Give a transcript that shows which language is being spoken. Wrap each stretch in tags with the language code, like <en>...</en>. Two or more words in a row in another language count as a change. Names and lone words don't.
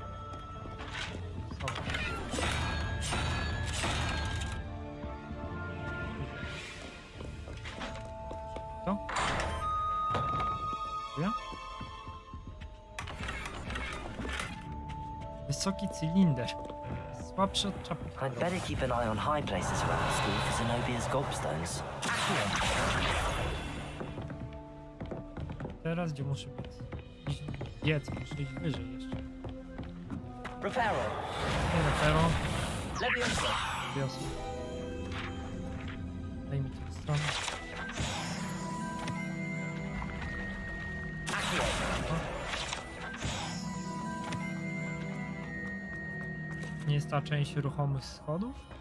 <pl>To? Wysoki cylinder. Słabszy od czapki.</pl> <en>I'd better keep an eye on high places around the school for Zenobia's gobstones.</en> <pl>Teraz gdzie muszę być? Biec, muszę iść wyżej jeszcze. Reparo. Nie, Reparo. Leviosa. Leviosa. Daj mi tę stronę. Nie jest ta część ruchomych schodów?</pl>